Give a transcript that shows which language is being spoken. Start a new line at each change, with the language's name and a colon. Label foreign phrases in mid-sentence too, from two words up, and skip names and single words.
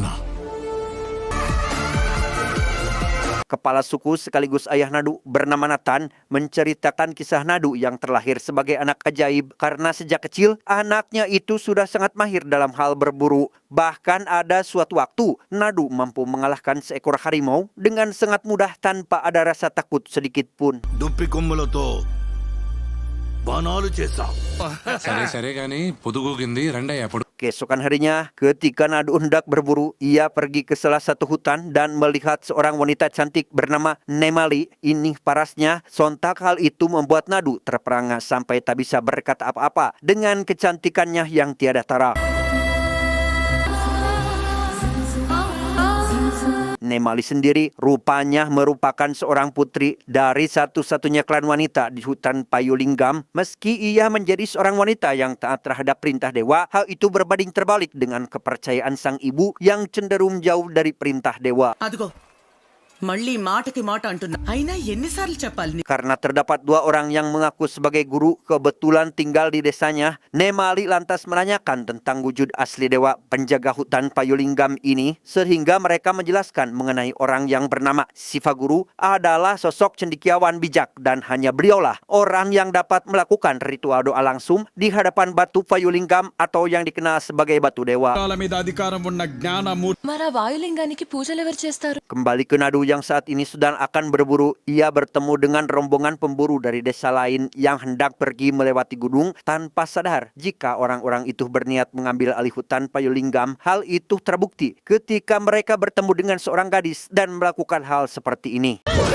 Indonesian: Kepala suku sekaligus ayah Nadu bernama Nathan menceritakan kisah Nadu yang terlahir sebagai anak ajaib karena sejak kecil anaknya itu sudah sangat mahir dalam hal berburu. Bahkan ada suatu waktu Nadu mampu mengalahkan seekor harimau dengan sangat mudah tanpa ada rasa takut sedikit pun.
Telugu: దుప్పి కొమ్ములతో బాణాలు చేశాం. సరే సరే గాని పొదుగుకింది రండయ్య పొడు.
Indonesian: Keesokan harinya, ketika Nadu hendak berburu, ia pergi ke salah satu hutan dan melihat seorang wanita cantik bernama Nemali. Ini parasnya, sontak hal itu membuat Nadu terperangah sampai tak bisa berkata apa-apa dengan kecantikannya yang tiada tara. Nemali sendiri rupanya merupakan seorang putri dari satu-satunya klan wanita di hutan Payulinggam. Meski ia menjadi seorang wanita yang taat terhadap perintah dewa, hal itu berbanding terbalik dengan kepercayaan sang ibu yang cenderung jauh dari perintah dewa.
Telugu: అదిగో మళ్ళీ మాటకి మాట అంటున్నా అయినా ఎన్నిసార్లు చెప్పాలి
Indonesian: Karena terdapat dua orang yang mengaku sebagai guru kebetulan tinggal di desanya, Nemali lantas menanyakan tentang wujud asli dewa penjaga hutan Payulinggam ini, sehingga mereka menjelaskan mengenai orang yang bernama Sifaguru adalah sosok cendekiawan bijak dan hanya beliaulah orang yang dapat melakukan ritual doa langsung di hadapan batu Payulinggam atau yang dikenal sebagai batu dewa.
Telugu: మరి ఆ వాయులింగానికి పూజలు ఎవరు చేస్తారు?
Indonesian: Kembali ke Nadu yang saat ini sedang akan berburu, ia bertemu dengan rombongan pemburu dari desa lain yang hendak pergi melewati gunung tanpa sadar jika orang-orang itu berniat mengambil alih hutan Payulinggam. Hal itu terbukti ketika mereka bertemu dengan seorang gadis dan melakukan hal seperti ini.